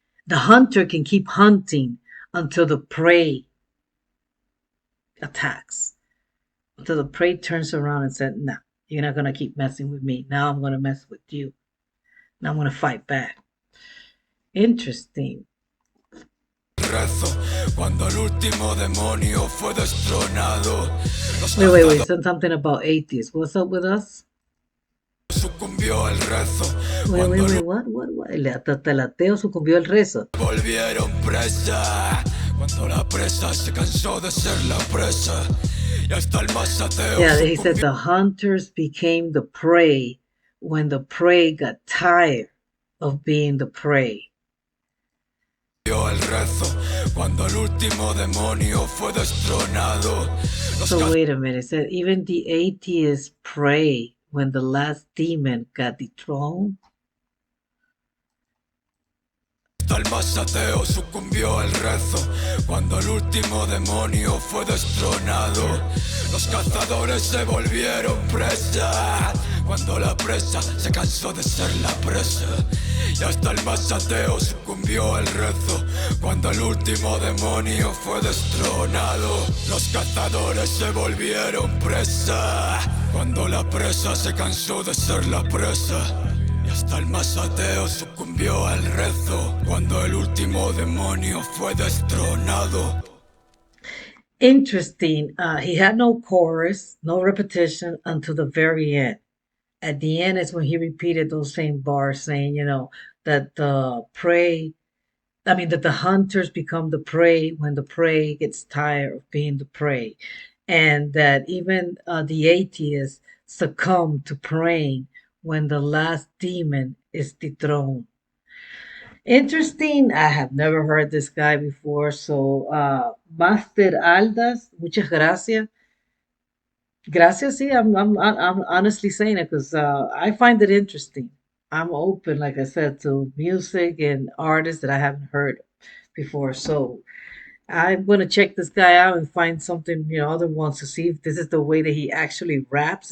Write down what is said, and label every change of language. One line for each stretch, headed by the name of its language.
English: The hunter can keep hunting until the prey attacks, until the prey turns around and said, "No, you're not gonna keep messing with me. Now I'm gonna mess with you. Now I'm gonna fight back." Interesting.
Spanish: Rezo cuando el último demonio fue destronado.
English: Wait. Said something about atheists. What's up with us?
Spanish: Sucumbió al rezo.
English: Wait. What?
Spanish: Hasta el ateo sucumbió al rezo. Volvieron presa, cuando la presa se cansó de ser la presa. Y hasta el más ateo.
English: Yeah, he said the hunters became the prey when the prey got tired of being the prey.
Spanish: El rezo, cuando el último demonio fue destronado.
English: So wait a minute. It said even the atheists pray when the last demon got dethroned.
Spanish: El más ateo sucumbió al rezo, cuando el último demonio fue destronado. Los cazadores se volvieron presa, cuando la presa se cansó de ser la presa. Y hasta el más ateo sucumbió al rezo, cuando el último demonio fue destronado. Los cazadores se volvieron presa, cuando la presa se cansó de ser la presa. Y hasta el más ateo sucumbió al rezo, cuando el último demonio fue destronado.
English: Interesting. He had no chorus, no repetition until the very end. At the end is when he repeated those same bars, saying, that the prey, that the hunters become the prey when the prey gets tired of being the prey. And that even the atheists succumb to praying when the last demon is dethroned. Interesting. I have never heard this guy before. So, Master Aldas, muchas gracias. Gracias, sí, I'm honestly saying it because I find it interesting. I'm open, like I said, to music and artists that I haven't heard before. So I'm gonna check this guy out and find something, other ones to see if this is the way that he actually raps.